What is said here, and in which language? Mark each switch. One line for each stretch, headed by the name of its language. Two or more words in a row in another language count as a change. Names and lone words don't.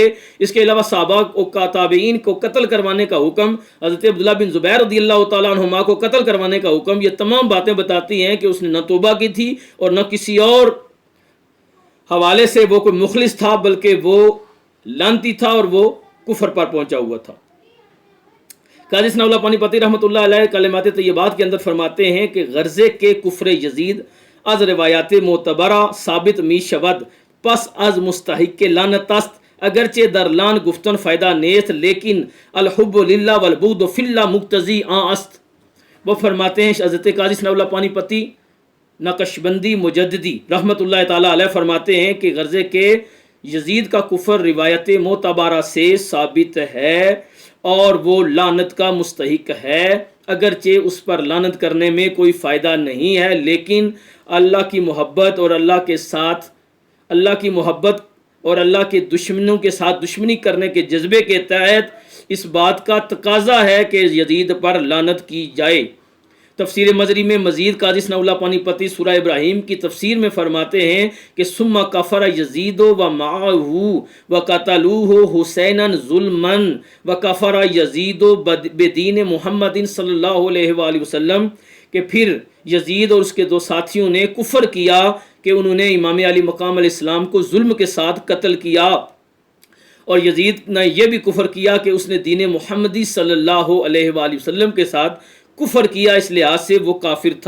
Urdu: اس کے علاوہ صحابہ و تابعین کو قتل کروانے کا حکم، حضرت عبداللہ بن زبیر
Arabic: رضی اللہ تعالیٰ عنہما
Urdu: کو قتل کروانے کا حکم، یہ تمام باتیں بتاتی ہیں کہ اس نے نہ توبہ کی تھی اور نہ کسی اور حوالے سے وہ کوئی مخلص تھا، بلکہ وہ لعنتی تھا اور وہ کفر پر پہنچا ہوا تھا۔ قاضی ثناء اللہ پانی پتی رحمۃ اللہ علیہ کلمات طیبات کے اندر فرماتے ہیں کہ
Persian: غرضے کے کفر یزید از روایات معتبرہ ثابت می شود، پس از مستحق لعنت است، اگرچہ در لعن گفتن فائدہ نیست، لیکن
Arabic: الحب للہ والبغض فی اللہ
Persian: مقتضی آن است۔
Urdu: وہ فرماتے ہیں حضرت قاضی ثناء اللہ پانی پتی نقشبندی مجددی
Arabic: رحمۃ اللہ تعالیٰ علیہ
Urdu: فرماتے ہیں کہ
Persian: غرضے کے
Urdu: یزید کا کفر روایت معتبرہ سے ثابت ہے اور وہ لعنت کا مستحق ہے، اگرچہ اس پر لعنت کرنے میں کوئی فائدہ نہیں ہے، لیکن اللہ کی محبت اور اللہ کی محبت اور اللہ کے دشمنوں کے ساتھ دشمنی کرنے کے جذبے کے تحت اس بات کا تقاضا ہے کہ یزید پر لعنت کی جائے۔ تفسیر مزری میں مزید قاضی ثناء اللہ پانی پتی سورہ ابراہیم کی تفسیر میں فرماتے ہیں کہ
Arabic: ثم کفر یزید و معہ و قتلوہ حسینا ظلما و کفر یزید بدین محمد صلی اللہ علیہ وآلہ وسلم،
Urdu: کہ پھر یزید اور اس کے دو ساتھیوں نے کفر کیا کہ انہوں نے امام علی مقام
Arabic: علیہ السلام
Urdu: کو ظلم کے ساتھ قتل کیا، اور یزید نے یہ بھی کفر کیا کہ اس نے دین محمدی
Arabic: صلی اللہ علیہ وآلہ وسلم
Urdu: کے ساتھ کفر کیا، اس لحاظ سے وہ کافر تھا۔